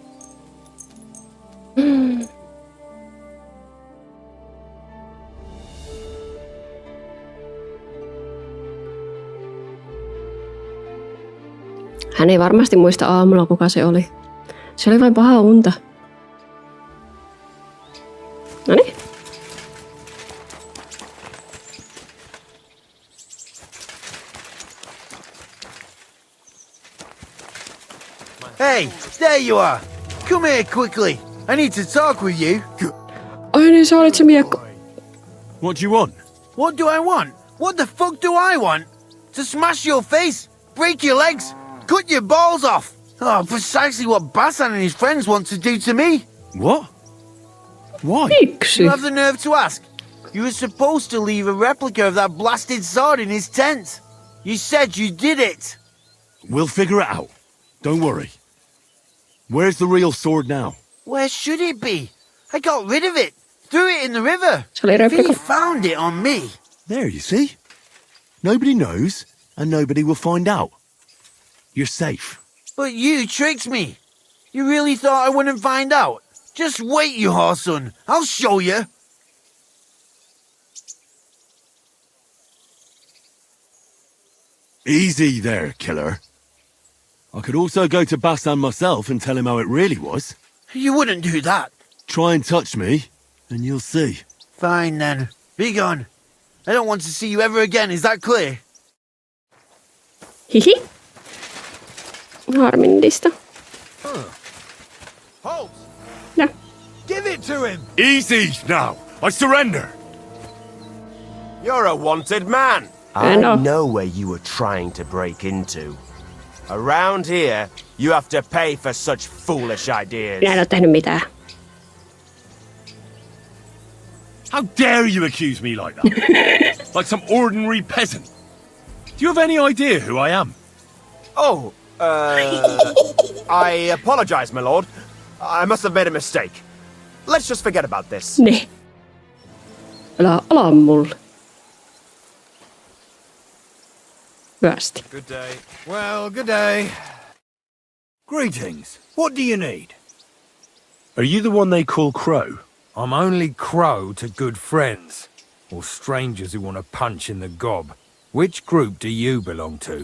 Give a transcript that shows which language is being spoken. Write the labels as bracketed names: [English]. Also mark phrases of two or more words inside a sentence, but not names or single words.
[Finnish] Hän ei varmasti muista aamulla, kuka se oli. Se oli vain paha unta. Noniin. [English] Hey, there you are. Come here quickly. I need to talk with you. [Finnish] Ai niin, sä olit se miekko. [English] What do you want? What do I want? What the fuck do I want? To smash your face, break your legs, cut your balls off. Oh, precisely what Basan and his friends want to do to me. What? Why? [Finnish] Miksi? [English] You have the nerve to ask. You were supposed to leave a replica of that blasted sword in his tent. You said you did it. We'll figure it out. Don't worry. Where's the real sword now? Where should it be? I got rid of it. Threw it in the river. [Finnish] Se oli [English] He [Finnish] replika. [English] found it on me. There, you see? Nobody knows, and nobody will find out. You're safe. But you tricked me. You really thought I wouldn't find out? Just wait, you whoreson. I'll show you. Easy there, killer. I could also go to Basan myself and tell him how it really was. You wouldn't do that. Try and touch me, and you'll see. Fine then. Be gone. I don't want to see you ever again, is that clear? [Finnish] Hihi. Harmillista. [English] Halt! Ja. Give it to him! Easy now! I surrender! You're a wanted man. I know. know where you were trying to break into. Around here, you have to pay for such foolish ideas. [Finnish] Minä en ole tehnyt mitään. [English] How dare you accuse me like that? Like some ordinary peasant. Do you have any idea who I am? Oh, I apologize, my lord. I must have made a mistake. Let's just forget about this. [Finnish] Ne. Älä mulle. Hyvästi. [English] Good day. Well, good day. Greetings. What do you need? Are you the one they call Crow? I'm only Crow to good friends, or strangers who want to punch in the gob. Which group do you belong to?